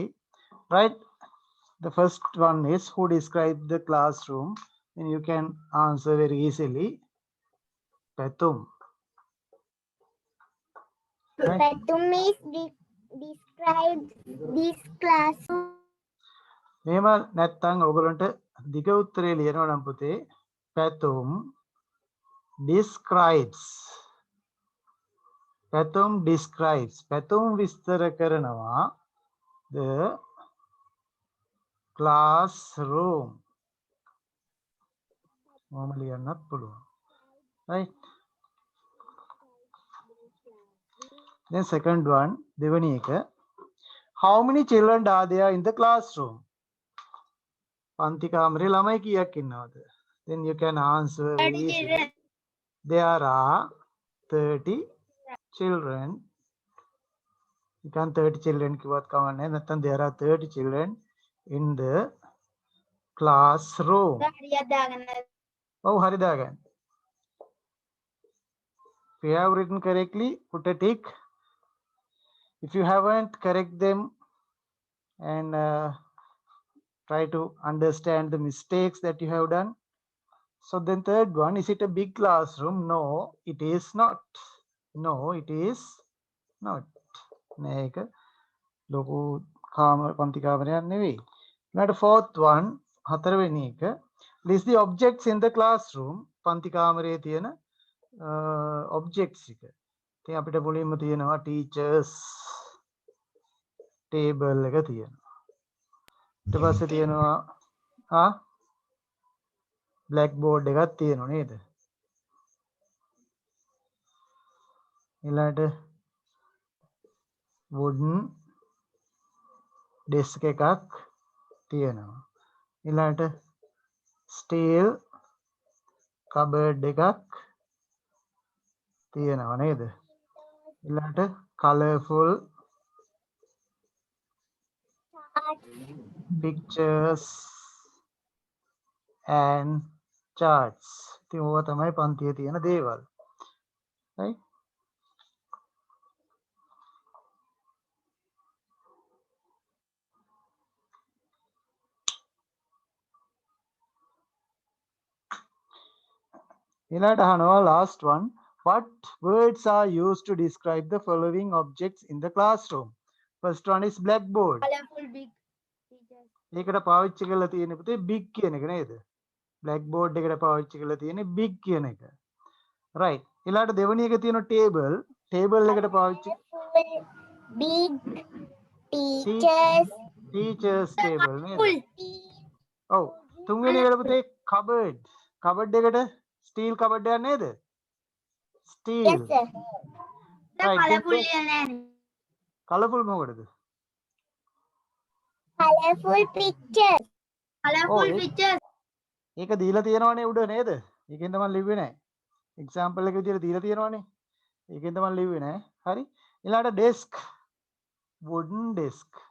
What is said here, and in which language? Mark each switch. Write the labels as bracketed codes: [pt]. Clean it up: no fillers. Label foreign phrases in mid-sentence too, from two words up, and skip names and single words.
[en] Right. The first one is who described the classroom, and you can answer very easily. Patum. Right. Patum is described this classroom. [si] මෙහෙම නැත්තම් ඔයගලන්ට දිග උත්තරේ ලියනවා නම් පුතේ [en] Patum describes. Patum describes. Patum [si] විස්තර කරනවා [en] the classroom. [si] මොහොම ලියන්නත් පුළුවන්. [en] Right. Then second one, [si] දෙවෙනි එක. [en] How many children are there in the classroom? [si] පන්ති කාමරේ ළමයි කීයක් ඉන්නවද? [en] Then you can answer 30 very easily. children. There are 30 children. You can 30 children [si] කිව්වත් කමක් නැහැ. [en] නැත්නම් there are 30 children in the classroom. [si] හරියට දාගන්න. ඔව් හරි දාගන්න. [en] If you have written correctly, put a tick. If you haven't, correct them and try to understand the mistakes that you have done. So then third one, is it a big classroom? No, it is not. No, it is not. [si] මේක ලොකු පන්ති කාමරයක් නෙවෙයි. [en] ඊළඟට fourth one, [si] හතරවෙනි එක. [en] List the objects in the classroom. [si] පන්ති කාමරයේ තියෙන objects එක. ඉතින් අපිට මුලින්ම තියෙනවා [en] teachers table [si] එක තියෙනවා. ඊට පස්සේ තියෙනවා blackboard එකක් තියෙනවා නේද? ඊළඟට [en] wooden desk [si] එකක් තියෙනවා. ඊළඟට [en] steel cupboard [si] එකක් තියෙනවා නේද? [en] ඊළඟට colorful pictures and charts. [si] ඉතින් ඕවා තමයි පන්තියේ තියෙන දේවල්. right? ඊළඟට අහනවා [en] last one. What words are used to describe the following objects in the classroom? First one is blackboard. Colorful big teachers. [si] ඒකට පාවිච්චි කරලා තියෙන පුතේ big කියන එක නේද? blackboard එකට පාවිච්චි කරලා තියෙන්නේ big කියන එක. right. ඊළඟට දෙවෙනි එක තියෙන table. table එකට පාවිච්චි [en] Big teachers. teachers table නේද? Full. [si] ඔව්. තුන්වෙනි එකට පුතේ cupboard. cupboard එකට [en] steel cupboard [si] එකක් නේද? [en] steel. Yes, sir. Right, Colorful then- [si] ලියන්නේ. colourful මොකටද? [en] Colorful pictures. Colorful Oh, pictures. [si] ඒක දීලා තියෙනවනේ උඩ නේද? ඒකෙන් තමයි ලිව්වේ නැහැ. එක්සැම්පල් එක විදියට දීලා තියෙනවනේ. ඒකෙන් තමයි ලිව්වේ නැහැ. හරි. [en] ඊළඟට desk. wooden desk.